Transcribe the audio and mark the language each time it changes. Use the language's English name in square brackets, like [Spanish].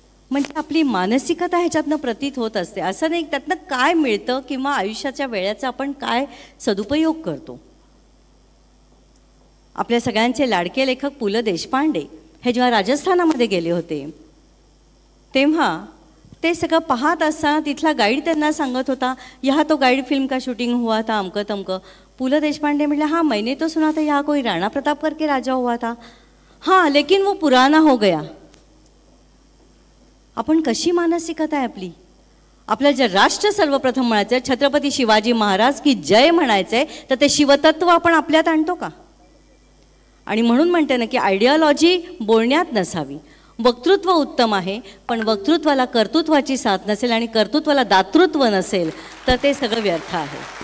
[Marathi] म्हणजे आपली मानसिकता ह्याच्यातनं प्रतीत होत असते. असं नाही त्यातनं काय मिळतं किंवा आयुष्याच्या वेळेचा आपण काय सदुपयोग करतो. आपल्या सगळ्यांचे लाडके लेखक पु ल देशपांडे हे जेव्हा राजस्थानामध्ये गेले होते तेव्हा ते सगळं पाहत असताना तिथला गाईड त्यांना सांगत होता, [Hindi] यहाँ तो गाइड फिल्म का शूटिंग हुआ था, [Marathi] अमकं तमकं. [Hindi] पु ल देशपांडे म्हटले, हाँ मैंने तो सुना था यहाँ कोई राणा प्रताप करके राजा हुआ था. हाँ लेकिन वो पुराना हो गया. [Marathi] आपण कशी मानसिकता आहे आपली? आपल्याला जर राष्ट्र सर्वप्रथम म्हणायचं, छत्रपती शिवाजी महाराज की जय म्हणायचंय, तर ते शिवतत्व आपण आपल्यात आणतो का? आणि म्हणून म्हणते ना की आयडिओलॉजी बोलण्यात नसावी. वक्तृत्व उत्तम आहे, पण वक्तृत्वाला कर्तृत्वाची साथ नसेल आणि कर्तृत्वाला दातृत्व नसेल तर ते सगळं व्यर्थ आहे.